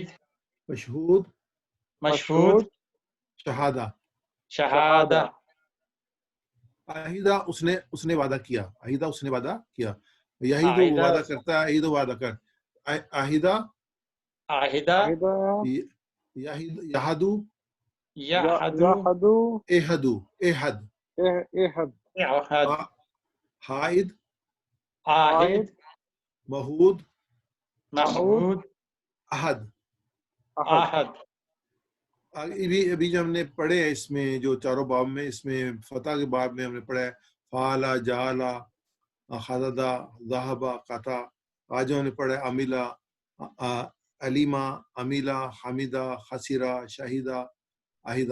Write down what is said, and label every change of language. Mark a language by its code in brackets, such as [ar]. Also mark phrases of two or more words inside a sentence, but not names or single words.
[ar] مشہود مشہود شہادہ. شہادہ. [ur] عہدہ اس نے وعدہ کیا، عہدہ اس نے وعدہ کیا. یہیدو وہ وعدہ کرتا ہے، عہدو وعدہ کر. [ar] عہدہ عہدہ یہدو یحدو احدو احد. احد. حائد عاہد مہود محمود احد. احد. [ur] ابھی جو ہم نے پڑھے ہیں اس میں جو چاروں باب میں، اس میں فتح کے باب میں ہم نے پڑھا ہے [ar] فعلا جعلا خالدہ ذہبہ قطع. [ur] آج ہم نے پڑھا ہے [ar] عمیلہ علیمہ عمیلہ حمیدہ خسیرہ شاہدہ عہدہ.